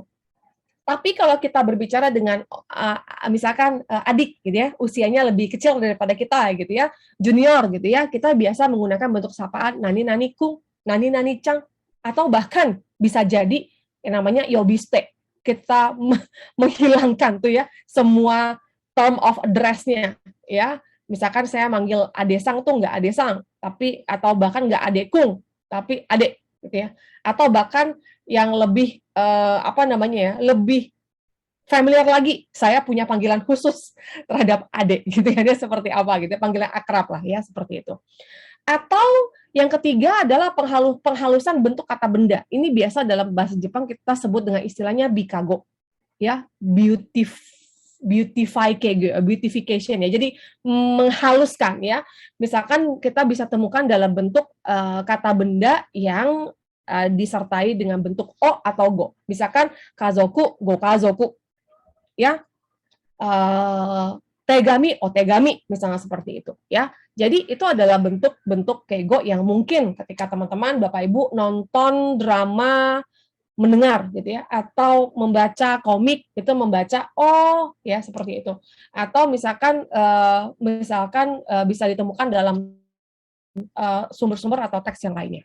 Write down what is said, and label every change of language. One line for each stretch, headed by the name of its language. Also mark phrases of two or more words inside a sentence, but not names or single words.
Indonesian: Tapi kalau kita berbicara dengan misalkan adik gitu ya, usianya lebih kecil daripada kita gitu ya, junior gitu ya, kita biasa menggunakan bentuk sapaan nani kung, nani cang, atau bahkan bisa jadi yang namanya yobiste. Kita menghilangkan tuh ya semua
English: term of address-
Indonesian: nya ya. Misalkan saya manggil adesang tuh nggak adesang, tapi atau bahkan nggak adekung, tapi adek gitu ya. Atau bahkan yang lebih lebih familiar lagi, saya punya panggilan khusus terhadap adik gitu ya, dia seperti apa gitu, panggilan akrab lah ya, seperti itu. Atau yang ketiga adalah penghalusan bentuk kata benda. Ini biasa dalam bahasa Jepang kita sebut dengan istilahnya bikago ya, beautification ya. Jadi menghaluskan ya. Misalkan kita bisa temukan dalam bentuk kata benda yang disertai dengan bentuk o atau go. Misalkan kazoku,
Japanese: ご家族.
Indonesian: Ya. Tegami, otegami misalnya seperti itu ya. Jadi itu adalah bentuk-bentuk keigo yang mungkin ketika teman-teman Bapak Ibu nonton drama, mendengar gitu ya, atau membaca komik itu membaca oh ya seperti itu. Atau misalkan bisa ditemukan dalam sumber-sumber atau teks yang lainnya.